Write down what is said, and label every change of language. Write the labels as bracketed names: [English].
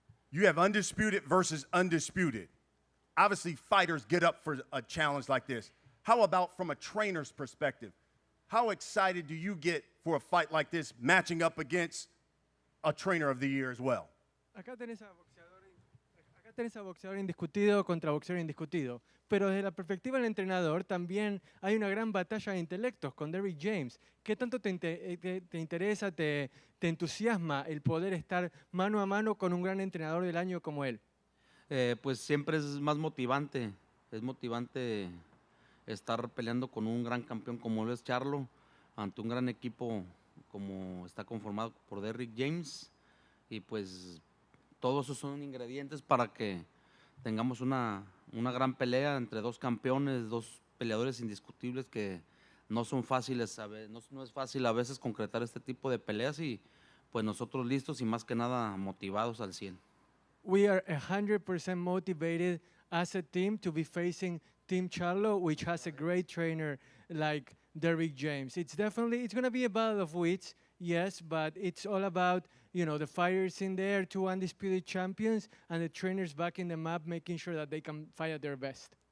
[English] You have undisputed versus undisputed. Obviously, fighters get up for a challenge like this. How about from a trainer's perspective? How excited do you get for a fight like this, matching up against a trainer of the year as well? [Spanish] Acá tenés a boxeador indiscutido contra boxeador indiscutido. Pero desde la perspectiva del entrenador también hay una gran batalla de intelectos con Derrick James. ¿Qué tanto te interesa, te entusiasma el poder estar mano a mano con un gran entrenador del año como él? Pues siempre es más motivante. Es motivante estar peleando con un gran campeón como lo es Charlo, ante un gran equipo como está conformado por Derrick James. Y pues todos esos son ingredientes para que tengamos una gran pelea entre dos campeones, dos peleadores indiscutibles que no son fáciles, no es fácil a veces concretar este tipo de peleas, y pues nosotros listos y más que nada motivados al 100. [English] We are 100% motivated as a team to be facing Team Charlo, which has a great trainer like Derrick James. It's going to be a battle of wits. yes, but it's all about, you know, the fighters in there, 2 undisputed champions, and the trainers backing them up, making sure that they can fight at their best.